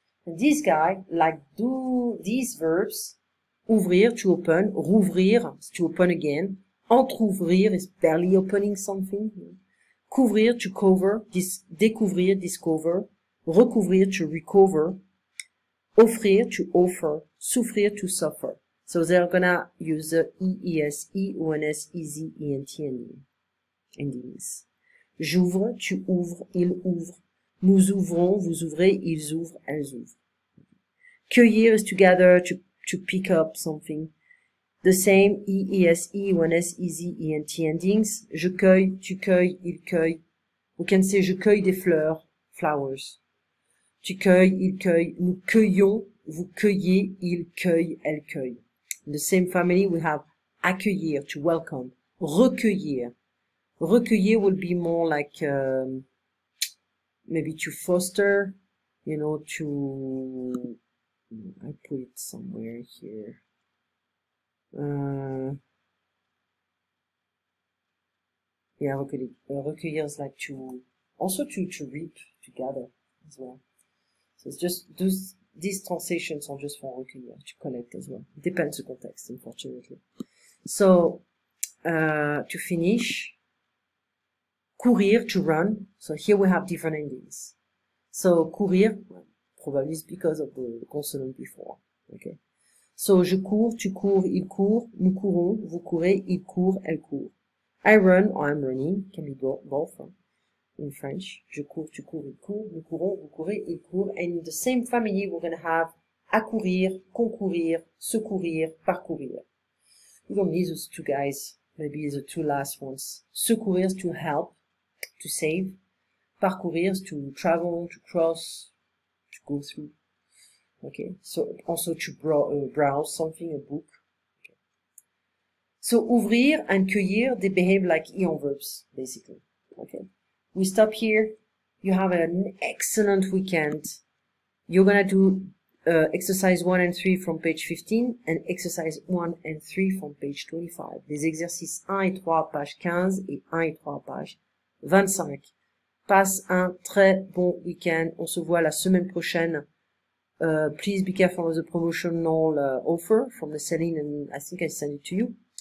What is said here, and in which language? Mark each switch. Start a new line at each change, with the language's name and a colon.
English: And this guy, like do these verbs, ouvrir, to open, rouvrir, to open again, entrouvrir is barely opening something, couvrir, to cover, découvrir, discover, recouvrir, to recover, offrir, to offer, souffrir, to suffer. So they're gonna use the EES, EONS, EZ, ENT endings.
French: J'ouvre, tu ouvres, il ouvre. Nous ouvrons, vous ouvrez, ils ouvrent, elles ouvrent.
English: Cueillir is to gather, to pick up something. The same EES, EONS, EZ, ENT endings.
French: Je cueille, tu cueilles, il cueille.
English: We can say
French: je cueille des fleurs, flowers. Tu cueilles, il cueille. Nous cueillons, vous cueillez, il cueille, elle cueille.
English: In the same family, we have accueillir, to welcome. Recueillir. Recueillir will be more like, maybe to foster, you know, to, I put it somewhere here. Yeah, recueillir is like to, also to reap, to gather as well. So it's just, these translations are just for recueillir, to collect as well. It depends the context, unfortunately. So, to finish, courir, to run. So here we have different endings. So, courir, probably it's because of the consonant before. Okay.
French: So, je cours, tu cours, il court, nous courons, vous courez, il court, elle court.
English: I run, or I'm running, can be both in French.
French: Je cours, tu cours, il court, nous courons, vous courez, il court.
English: And in the same family, we're going to have accourir, concourir, secourir, parcourir. We don't need those two guys, maybe the two last ones. Secourir is to help, to save. Parcourir is to travel, to cross, to go through. Okay, so also to browse something, a book. Okay. So ouvrir and cueillir, they behave like ion verbs, basically. Okay, we stop here. You have an excellent weekend. You're gonna do exercise 1 and 3 from page 15 and exercise 1 and 3 from page 25.
French: Les exercices 1 et 3, page 15 et 1 et 3, page 25. Passe un très bon week-end. On se voit la semaine prochaine.
English: Please be careful of the promotional offer from the selling, and I think I sent it to you.